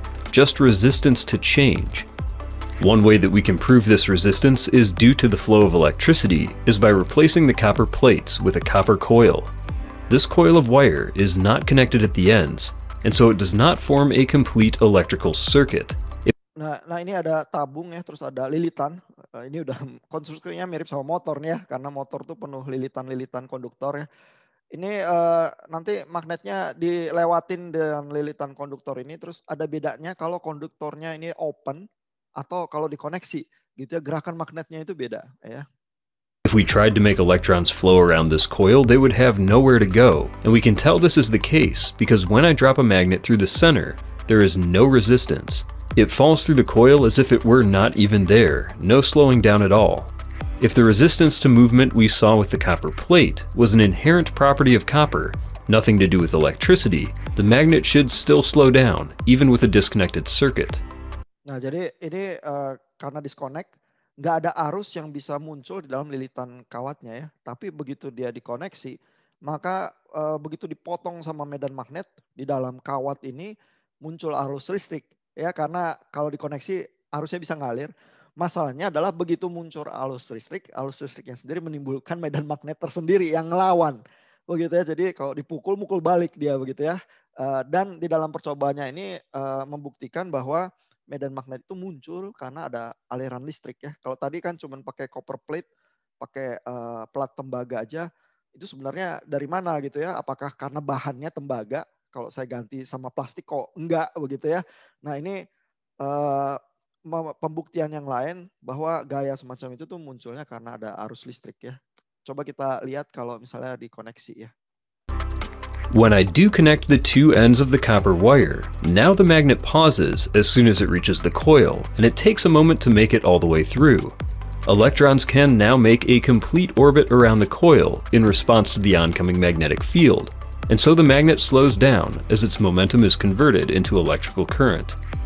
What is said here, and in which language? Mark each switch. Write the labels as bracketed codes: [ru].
[en] Just resistance to change. One way that we can prove this resistance is due to the flow of electricity is by replacing the copper plates with a copper coil. This coil of wire is not connected at the ends, and so it does not form a complete electrical circuit. [id] Nah ini ada tabung ya, terus ada lilitan. Ini udah konstruksinya mirip sama motor nih ya, karena motor tuh penuh lilitan-lilitan konduktor ya. Ini nanti magnetnya dilewatin dengan lilitan konduktor ini, terus ada bedanya kalau konduktornya ini open atau kalau dikoneksi gitu ya, gerakan magnetnya itu beda ya. [en] If we tried to make electrons flow around this coil, they would have nowhere to go, and we can tell this is the case because when I drop a magnet through the center, there is no resistance. It falls through the coil as if it were not even there, no slowing down at all. If the resistance to movement we saw with the copper plate was an inherent property of copper, nothing to do with electricity, the magnet should still slow down, even with a disconnected circuit. [id] Nah jadi ini karena disconnect, nggak ada arus yang bisa muncul di dalam lilitan kawatnya ya. Tapi begitu dia dikoneksi, maka begitu dipotong sama medan magnet di dalam kawat ini muncul arus listrik ya, karena kalau dikoneksi arusnya bisa ngalir. Masalahnya adalah begitu muncul arus listriknya sendiri menimbulkan medan magnet tersendiri yang ngelawan. Begitu ya. Jadi kalau dipukul mukul balik dia begitu ya. Dan di dalam percobaannya ini membuktikan bahwa medan magnet itu muncul karena ada aliran listrik ya. Kalau tadi kan cuma pakai copper plate, pakai plat tembaga aja, itu sebenarnya dari mana gitu ya? Apakah karena bahannya tembaga? Kalau saya ganti sama plastik kok enggak begitu ya? Nah ini pembuktian yang lain bahwa gaya semacam itu tuh munculnya karena ada arus listrik ya. Coba kita lihat kalau misalnya dikoneksi ya. [en] When I do connect the two ends of the copper wire, now the magnet pauses as soon as it reaches the coil, and it takes a moment to make it all the way through. Electrons can now make a complete orbit around the coil in response to the oncoming magnetic field, and so the magnet slows down as its momentum is converted into electrical current.